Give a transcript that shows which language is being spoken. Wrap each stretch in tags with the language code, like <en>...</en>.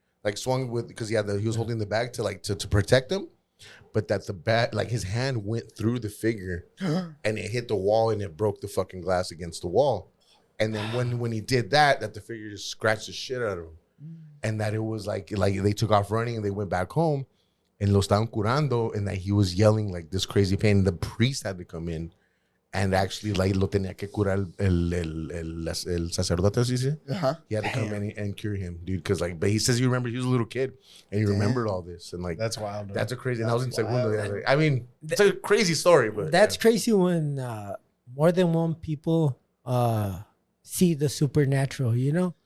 <en>like swung with because he was holding the bag to protect him, but that the bat like his hand went through the figure and it hit the wall and it broke the fucking glass against the wall. And then when he did that the figure just scratched the shit out of him, and that it was like they took off running and they went back home, and</en> <es>lo estaban curando,</es> <en>and that he was yelling like this crazy pain. The priest had to come in. And actually, like,</en> <es>lo tenía que curar el sacerdote, ¿sí?</es> <en>He had to come in and cure him, dude. Because, like, but he says he remembered he was a little kid and he remembered all this. And, like, that's wild. That's a crazy. And I was in segundo. I mean, it's a crazy story, but that's crazy when more than one people see the supernatural, you know?</en>